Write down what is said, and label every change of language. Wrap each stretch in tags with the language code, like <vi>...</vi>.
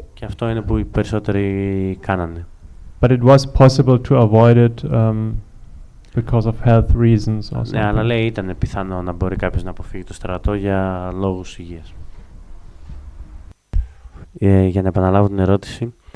<el>και αυτό είναι που οι περισσότεροι κάνανε.</el> <en>But it was possible to avoid it because of health reasons or something.</en> <el>Ναι, αλλά λέει ήταν πιθανό να μπορεί κάποιος να αποφύγει το στρατό για λόγους υγείας. Για να επαναλάβω την ερώτηση.</el>